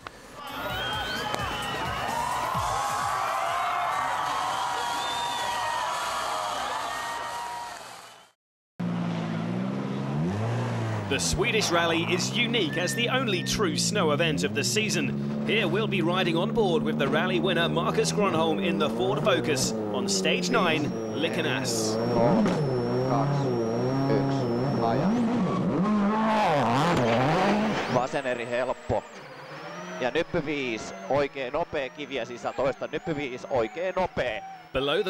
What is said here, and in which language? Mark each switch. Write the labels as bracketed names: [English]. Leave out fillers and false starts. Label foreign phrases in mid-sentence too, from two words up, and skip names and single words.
[English] The Swedish rally is unique as the only true snow event of the season. Here we'll be riding on board with the rally winner Marcus Gronholm in the Ford Focus on stage 9, Likenäs. [Finnish] Vasen eri helppo. Ja nyppy 5, oikein nopea kiviä sisään toista, nyppy 5, oikein nopea. [English] Below the